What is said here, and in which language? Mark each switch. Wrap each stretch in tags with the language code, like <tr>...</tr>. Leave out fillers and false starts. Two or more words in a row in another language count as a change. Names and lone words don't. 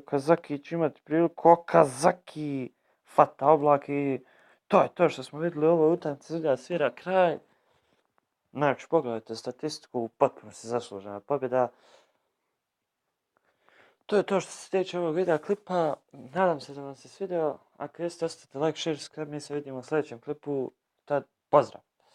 <hr>Kazaki će imati priliku. Kazaki fata oblak i to je to što smo vidjeli u ovoj utakmici. Zbilja svira kraj. Znači, pogledajte statistiku, potpuno se zaslužena pobjeda. To je to što se tiče ovog videa klipa. Nadam se da vam se svidio. Ako jeste, ostavite</hr> <en>like, share, subscribe.</en> <hr>Mi se vidimo u sljedećem klipu. Tad, pozdrav!</hr>